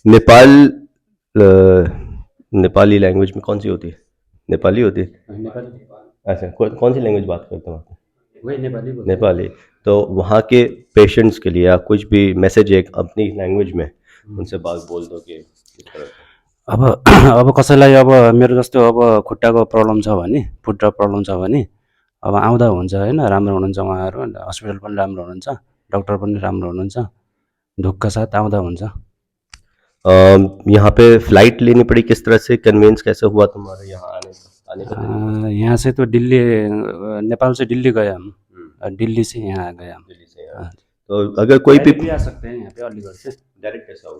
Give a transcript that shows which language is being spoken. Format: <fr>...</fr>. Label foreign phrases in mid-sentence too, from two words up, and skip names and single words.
<hi>नेपाली लैंग्वेज में कौन सी होती है? नेपाली होती है. अच्छा, कौन सी लैंग्वेज बात करते हो आप? वही नेपाली. तो वहाँ के पेशेंट्स के लिए आप कुछ भी मैसेज एक अपनी लैंग्वेज में उनसे बात बोल दो कि</hi> <ne>अब कसैलाई अब मेरो जस्तो अब खुट्टाको प्रब्लम छ भने,</ne> <en>foot problem</en> <ne>छ भने अब आउँदा हुन्छ होइन, राम्रो हुनुहुन्छ उहाँहरू, हस्पिटल पनि राम्रो हुनुहुन्छ, डक्टर पनि राम्रो हुनुहुन्छ, ढुक्क साथ आउँदा हुन्छ।</ne> <hi>यहाँ पे फ्लाइट लेनी पड़ी, किस तरह से कन्वेंस कैसे हुआ तुम्हारे यहाँ आने का? यहाँ से तो दिल्ली, नेपाल से दिल्ली गया हम, दिल्ली से यहाँ गया हम। दिल्ली से यहाँ. तो अगर कोई भी आ सकते हैं यहाँ पे अलीगढ़ से.</hi>